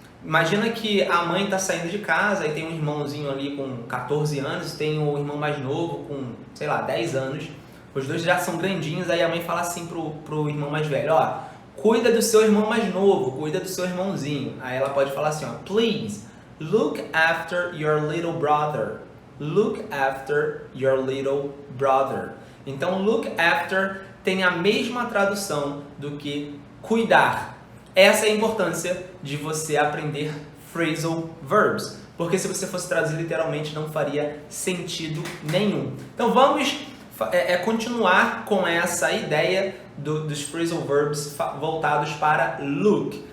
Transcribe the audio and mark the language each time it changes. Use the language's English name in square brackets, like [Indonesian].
[Portuguese] Imagina que a mãe está saindo de casa e tem um irmãozinho ali com 14 anos, tem um irmão mais novo com, sei lá, 10 anos. Os dois já são grandinhos, aí a mãe fala assim pro irmão mais velho, ó, cuida do seu irmão mais novo, cuida do seu irmãozinho. Aí ela pode falar assim, ó, [English] please, look after your little brother. Look after your little brother. [Portuguese] Então, look after tem a mesma tradução do que cuidar. Essa é a importância de você aprender phrasal verbs, porque se você fosse traduzir literalmente não faria sentido nenhum. Então vamos continuar com essa ideia dos phrasal verbs voltados para look.